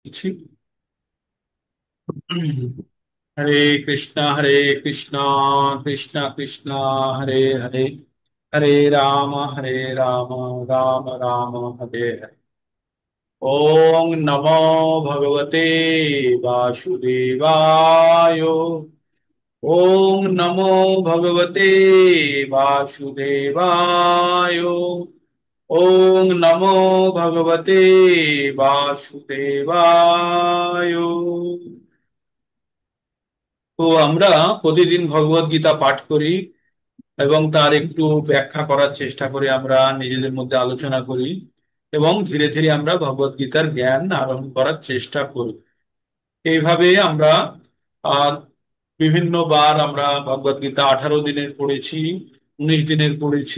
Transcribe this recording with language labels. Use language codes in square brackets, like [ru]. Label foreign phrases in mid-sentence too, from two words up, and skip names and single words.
[sa] ছি। হরে কৃষ্ণ কৃষ্ণ কৃষ্ণ হরে হরে, হরে রাম রাম রাম হরে হরে। ওং নমো ভগবতে বাসুদেবায়। ওং নমো ভগবতে বাসুদেবায়। ওং নমো ভগবতে বাসুদেবায়। [bn] তো আমরা প্রতিদিন ভগবত গীতা পাঠ করি এবং তার একটু ব্যাখ্যা করার চেষ্টা করি, আমরা নিজেদের মধ্যে আলোচনা করি এবং ধীরে ধীরে আমরা ভগবত গীতার জ্ঞান আরোহণ করার চেষ্টা করি। এইভাবে আমরা আহ বিভিন্ন বার আমরা ভগবত গীতা 18 দিনের পড়েছি, 19 দিনের পড়েছি।